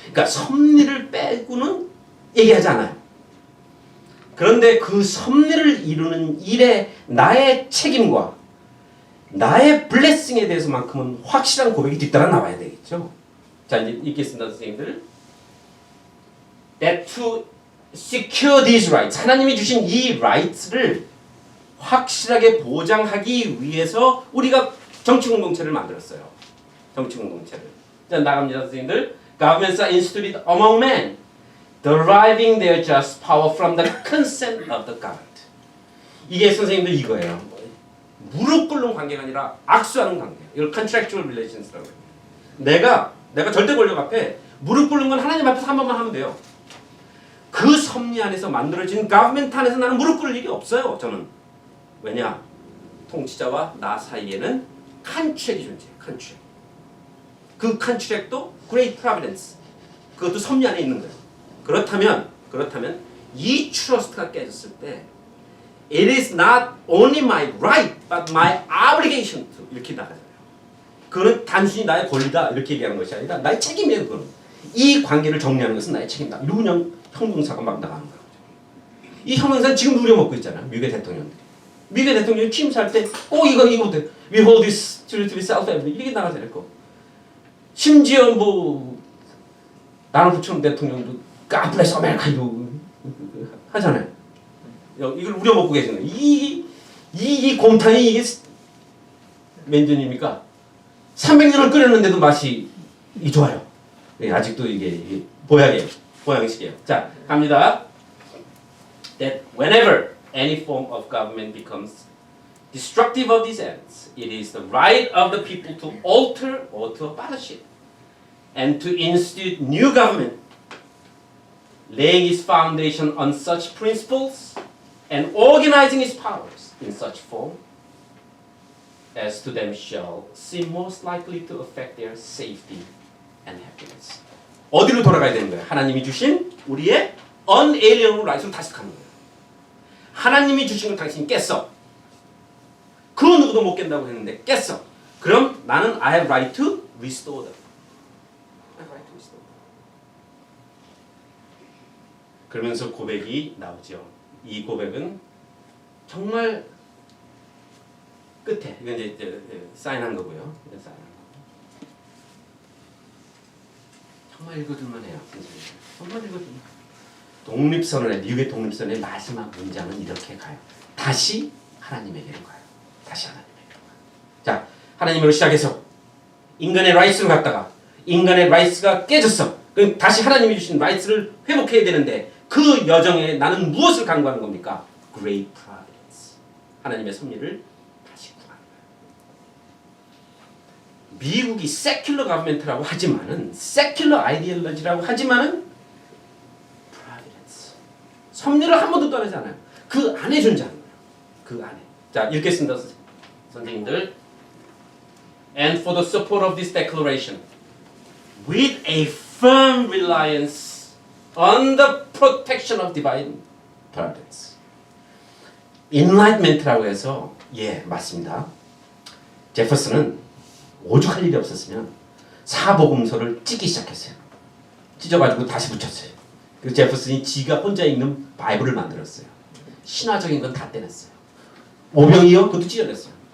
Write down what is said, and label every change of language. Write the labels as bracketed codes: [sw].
[ko] 그러니까 섭리를 빼고는 얘기하지 않아요. 그런데 그 섭리를 이루는 일에 나의 책임과 나의 블레싱에 대해서만큼은 확실한 고백이 뒤따라 나와야 되겠죠. 자, 이제 읽겠습니다, 선생님들. [en] That to secure these rights, [ko] 하나님이 주신 이 rights를 확실하게 보장하기 위해서 우리가 정치 공동체를 만들었어요. 정치 공동체를. 자, 나갑니다, 선생님들. [en] Governments are instituted among men, deriving their just power from the consent of the governed. [ko] 이게 선생님들 이거예요. 무릎 꿇는 관계가 아니라 악수하는 관계. 이걸 contractual relations라고 해요. 내가 절대 권력 앞에 무릎 꿇는 건 하나님 앞에서 한 번만 하면 돼요. 그 섭리 안에서 만들어진 government 안에서 나는 무릎 꿇을 일이 없어요. 저는. 왜냐? 통치자와 나 사이에는 contract이 존재해요. contract. 그 contract도 great providence. 그것도 섭리 안에 있는 거예요. 그렇다면 이 [en] trust가 [ko] 깨졌을 때 [en] It is not only my right, but my obligation to [ko] 이렇게 나가잖아요. 그거는 단순히 나의 권리다 이렇게 얘기하는 것이 아니라 나의 책임이에요. 그거는. 이 관계를 정리하는 것은 나의 책임이다. 이러고 그냥 형용사가 막 나가는 거예요. 이 형용사는 지금 누려먹고 있잖아요. 미국의 대통령들이. 미국의 대통령이 취임할 때 꼭 이거 못해. [en] We hold this truth to be self-evident. [ko] 이렇게 나가잖아요. 심지어 뭐 나는 부처님 대통령도 [en] God bless America [ko] 이러고 하잖아요. 이걸 우려먹고 계시는 거예요. 이 곰탕이 이게 몇 년입니까? 300년을 끓였는데도 맛이 좋아요. 아직도 이게 보양이에요. 보양식이에요. 자, 갑니다. [en] That whenever any form of government becomes destructive of these ends, it is the right of the people to alter or to abolish it, and to institute new government, laying its foundation on such principles and organizing its powers in such form as to them shall seem most likely to affect their safety and happiness. [ko] 어디로 돌아가야 되는 거예요? 하나님이 주신 우리의 unalienable right으로 다시 가는 거예요. 하나님이 주신 걸 당신이 깼어. 그 누구도 못 깬다고 했는데 깼어. 그럼 나는 [en] I have right to restore them. I have right to restore them. [ko] 그러면서 고백이 나오죠. 이 고백은 정말 끝에 이건 이제 사인한 거고요. 사인한 거. 정말 읽어줄만 해요. 정말 읽어줄만. 독립선언의 미국의 독립선언의 마지막 문장은 이렇게 가요. 다시 하나님에게로 가요. 다시 하나님에게로 가요. 자, 하나님으로 시작해서 인간의 라이트로 갔다가 인간의 라이트가 깨졌어. 그럼 다시 하나님이 주신 라이트를 회복해야 되는데 그 여정에 나는 무엇을 간구하는 겁니까? [en] Great providence. [ko] 하나님의 섭리를 다시 구하는 거예요. 미국이 secular government라고 하지만은 secular ideology라고 하지만은 providence. 섭리를 한 번도 떠나지 않아요. 그 안에 존재하는 거예요. 그 안에. 자, 읽겠습니다. 선생님들. [en] And for the support of this declaration, with a firm reliance on the protection of divine providence. [ko] Enlightenment라고 해서 맞습니다. 제퍼슨은 오죽할 일이 없었으면 사복음서를 찢기 시작했어요. 찢어가지고 다시 붙였어요. 그래서 제퍼슨이 지가 혼자 읽는 바이블을 만들었어요. 신화적인 건 다 떼냈어요. 오병이어 그것도 찢어냈어요.